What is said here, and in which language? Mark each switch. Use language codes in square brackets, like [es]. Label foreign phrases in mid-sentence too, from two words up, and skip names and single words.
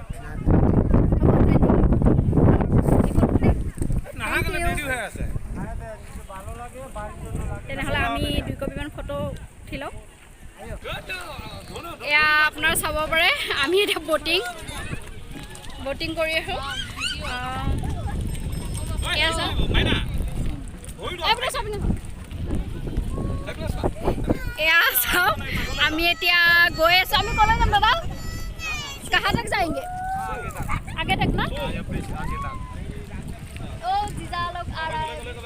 [as] তেনেহ'লে আমি 2 কপিমান ফটো উঠি লওঁ এয়া আপোনাৰ চাব পাৰে আমি এতিয়া বটিং কৰি আছোঁ এয়া চাওক আমি এতিয়া গৈ আছোঁ আমি ক'লৈ যাম দাদা [hi] कहाँ तक जाएंगे आगे तक ना ओ जीजा लोग आ रहा है